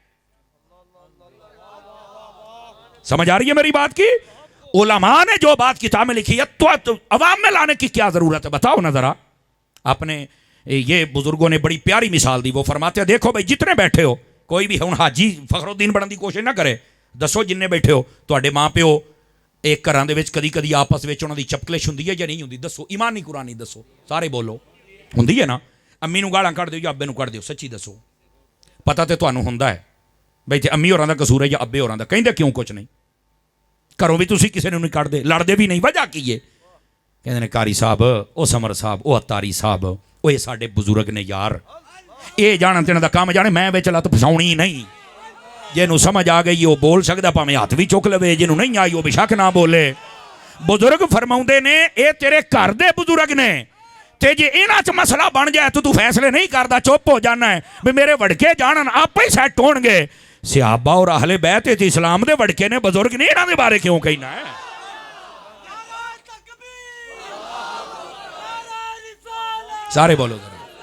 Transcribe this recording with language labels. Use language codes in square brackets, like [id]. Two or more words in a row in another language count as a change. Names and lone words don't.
[ur] سمجھ آ رہی ہے میری بات کی؟ علماء نے جو بات کتاب میں لکھی ہے تو عوام میں لانے کی کیا ضرورت ہے؟ بتاؤ نا ذرا. اپنے یہ بزرگوں نے بڑی پیاری مثال دی. وہ فرماتے ہیں دیکھو بھائی جتنے بیٹھے ہو، کوئی بھی ہن حاجی فخر الدین بننے کی کوشش نہ کرے. [pa] دسو جننے بیٹھے ہو تواڈے ماں پیو ایک گھراں دے وچ کدی کدی آپس وچ انہاں دی چپکلش ہوندی ہے یا نہیں ہوندی؟ دسو ایمانی قرآنی دسو، سارے بولو. ہوندی ہے نا؟ امی نو گالاں کڈ دیو یا ابے نو کڈ دیو، سچی دسو. پتہ تے تانوں ہوندا ہے بھائی تے امی ہوراں دا قصور ہے یا ابے ہوراں دا. کہندے کیوں کچھ نہیں؟ کرو بھی تسی کسے نوں نہیں کڈ دے، لڑدے بھی نہیں. وجہ کی ہے؟ کہندے نے قاری صاحب، او سمر صاحب، او اتاری صاحب، او یہ ساڈے بزرگ نے یار، اے جانن تے انہاں دا کام جانے، میں وچ لت پھساونی نہیں. جنوں سمجھ آ گئی وہ بول سکدا، پاویں ہاتھ بھی چک لوے، جنوں نہیں آئی وہ بے شک نہ بولے. بزرگ فرماؤندے نے اے تیرے گھر دے بزرگ نے، تے جے انہاں چ مسئلہ بن جائے تو فیصلے نہیں کردا، چپ ہو جانا ہے بھی میرے وڑکے جانن آپ ہی سیٹ ہون گے. صحابہ اور اہل بیت اسلام دے وڑکے نے، بزرگ نے انہاں دے بارے کیوں کہنا ہے؟ سارے بولو ذرا.